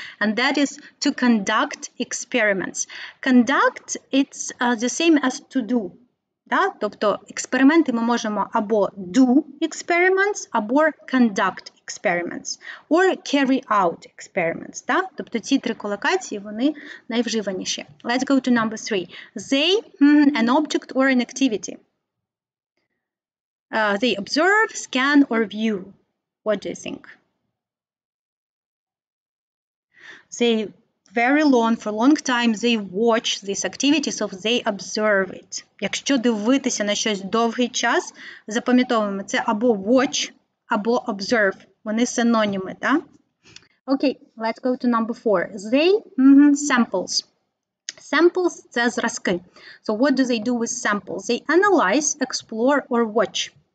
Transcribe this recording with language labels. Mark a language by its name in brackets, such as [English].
[English] And that is to conduct experiments. Conduct, it's the same as to do. [Ukrainian] Тобто, експерименти ми можемо або [English] do experiments, або conduct experiments, or carry out experiments. [Ukrainian] Тобто, ці три колокації, вони найвживаніші. [English] Let's go to number 3. They, an object or an activity. They observe, scan, or view. What do you think? They for a long time, they watch this activity, so they observe it. [Ukrainian] Якщо дивитися на щось довгий час, запам'ятовуємо, це або watch, або observe. Вони синоніми, так? [English] Okay, let's go to number 4. They, samples. [Ukrainian] Samples – це зразки. [English] So what do they do with samples? They analyze, explore, or watch.